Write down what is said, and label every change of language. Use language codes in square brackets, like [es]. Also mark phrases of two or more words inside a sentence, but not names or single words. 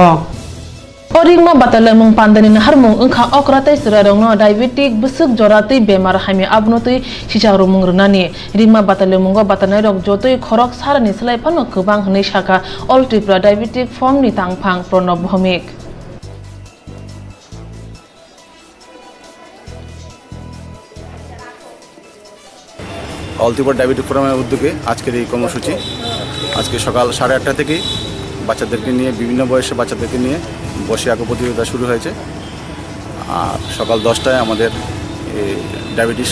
[trp] Oringma Batalemung Pandani Harmung Unka Okratai Swrangchati Diabetic Busuk Jorati Bemar Hami Abnotui Chicharumung Runani Rigma Batalemungo Batanarok Jotoi Khorok Sarani Slaipano Kubang Nishaka Oltipa Diabetic Forum ni Tangpang Pronob Bhomik [bn] অল ত্রিপুরা ডায়াবেটিক ফোরামের উদ্যোগে আজকের এই কর্মসূচি আজকে সকাল 8:30 থেকে বাচ্চাদেরকে নিয়ে বিভিন্ন বয়সের বাচ্চাদেরকে নিয়ে বসে আঁকো প্রতিযোগিতা শুরু হয়েছে আর সকাল 10টায় আমাদের ডায়াবেটিস